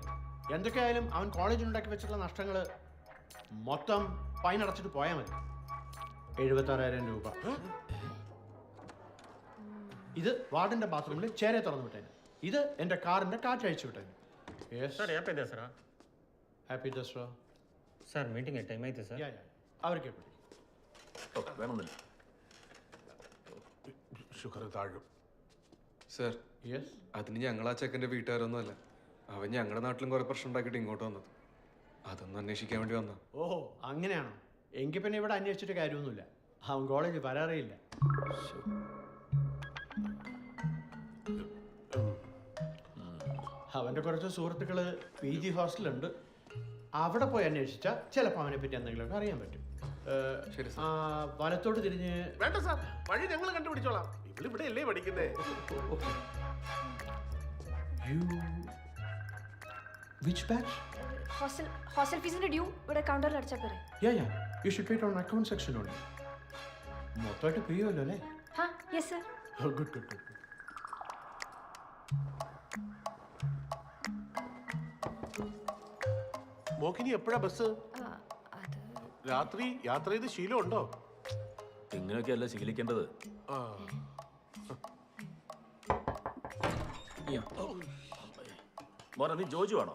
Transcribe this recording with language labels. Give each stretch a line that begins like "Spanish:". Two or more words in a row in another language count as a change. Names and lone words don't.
Malayalam: എന്തൊക്കെയായാലും അവൻ കോളേജിലുണ്ടാക്കി വെച്ചിട്ടുള്ള നഷ്ടങ്ങൾ മൊത്തം ഫൈൻ അടച്ചിട്ട് പോയാൽ മതി. 76,000 രൂപ. ഇത് വാർഡിന്റെ ബാത്റൂമിൽ ചേരെ തുറന്നു വിട്ടേന്. ഇത് എൻ്റെ കാറിന്റെ കാറ്റഴിച്ചു വിട്ടേന്. ഹാപ്പി ദസറ
Kannada: ಸರ್
English: meeting time
Kannada: ಆಯ್ತು ಸರ್.
Malayalam: അവർക്ക് വേണമെന്നില്ല. ഷുഗർ താഴും. സർ, യെസ്, അതിന് ഞങ്ങൾ ആ ചെക്കൻ്റെ വീട്ടുകാരൊന്നും അല്ല. അവൻ ഞങ്ങളുടെ നാട്ടിലും കുറെ പ്രശ്നം ഉണ്ടാക്കിയിട്ട് ഇങ്ങോട്ട് വന്നത്. അതൊന്നും അന്വേഷിക്കാൻ വേണ്ടി വന്ന. ഓഹോ, അങ്ങനെയാണോ? എങ്കിൽ പിന്നെ ഇവിടെ അന്വേഷിച്ചിട്ട് കാര്യമൊന്നുമില്ല. അവൻ കോളേജ് വരാറേയില്ല. അവൻ്റെ കുറച്ച് സുഹൃത്തുക്കൾ PG ഹോസ്റ്റലുണ്ട്. അവിടെ പോയി അന്വേഷിച്ചാൽ ചിലപ്പോൾ അവനെ പറ്റി എന്തെങ്കിലുമൊക്കെ അറിയാൻ പറ്റും. വലത്തോട്ട് തിരിഞ്ഞ്. വേണ്ട സാർ, വഴി ഞങ്ങൾ കണ്ടുപിടിച്ചോളാം. ഇവിടെ അല്ലേ പഠിക്കുന്നേ?
English: Which batch?
Malayalam: ഹോസ്റ്റൽ ഫീസിന്റെ ഡ്യൂ ഇവിടെ കൗണ്ടറിൽ അടച്ചാൽ പോരെ?
English: Yeah. You should pay it on account section only.
Malayalam: മൊത്തമായിട്ട് പേ ചെയ്യുമല്ലോ അല്ലേ?
English: Ha, yes sir. Good.
Malayalam: മോക്കിനി എപ്പോഴാ ബസ്? രാത്രി യാത്ര ചെയ്ത് ശീലമുണ്ടോ? ഇങ്ങനെയൊക്കെയല്ല ശീലിക്കേണ്ടത്. മോനെ, നീ ജോജു ആണോ?